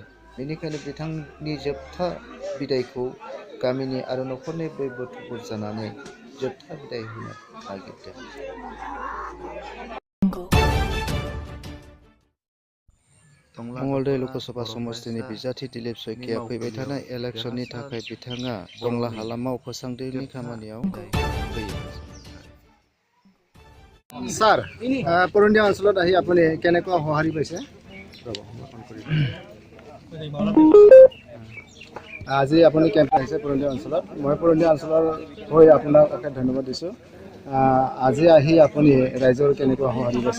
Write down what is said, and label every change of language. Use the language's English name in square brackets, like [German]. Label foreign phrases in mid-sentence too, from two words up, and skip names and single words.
[Bodo] बेनिखायनो बिथांनि जोबथा बिदायखौ गामिनि आरो न'खरनि बयबो थुबुर जानानै जोबथा बिदाय होनो नागिरदों। मंगलदै लकसभा समस्तिनि बिजाथि दिलीप शइकिया फैबाय थानाय इलेक्शननि थाखाय बिथाङा टंला हालामाव फोसांदिनि खामानियाव फैयो। [Assamese] ছাৰ পৰণ্ডিয়া অঞ্চলত আহি আপুনি কেনেকুৱা সঁহাৰি পাইছে? আজি আপুনি কেম্প আহিছে পৰণ্ডিয়া অঞ্চলত। মই পৰণ্ডিয়া অঞ্চলৰ হৈ আপোনাক ধন্যবাদ দিছোঁ। আজি আহি আপুনি ৰাইজৰ কেনেকুৱা সঁহাৰি পাইছে?